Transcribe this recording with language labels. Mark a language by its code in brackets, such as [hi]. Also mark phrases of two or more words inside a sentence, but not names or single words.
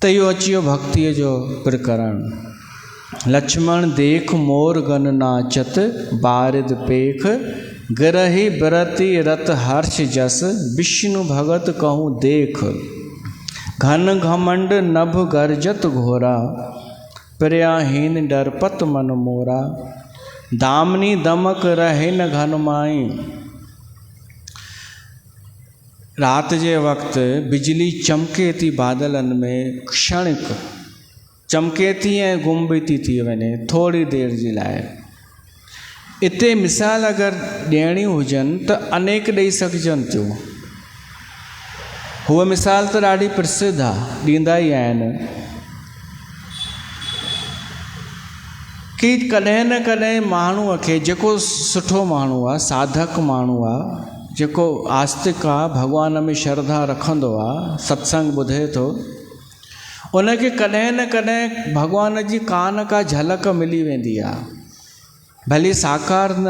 [sd] तो यो अचियो भक्ति जो प्रकरण। [awa] लक्ष्मण देख मोर गन नाचत, बारिद पेख गिरहि बिरति रत हर्ष जस, विष्णु भगत कहूँ देख। घन घमंड नभ गर्जत घोरा, प्रियाहीन डरपत मन मोरा। दामनी दमक रहे न घन माई। [sd] रात जे वक़्त बिजली चमके थी बादलन में, क्षणिक चमके थी ऐं गुम बि थी वञे थोड़ी देर जे लाइ। इते मिसाल अगरि ॾियणी हुजनि त अनेक ॾेई सघजनि थियूं। हूअ मिसाल त ॾाढी प्रसिद्ध आहे, ॾींदा ई आहिनि कि कॾहिं न कॾहिं माण्हूअ खे, जेको सुठो माण्हू आहे, साधक माण्हू आहे, जेको आस्तिक आहे, भॻवान में श्रद्धा रखंदो आहे, सत्संग ॿुधे थो, उनखे कॾहिं न कॾहिं भॻवान जी का न का झलक मिली वेंदी आहे, भली साकार न।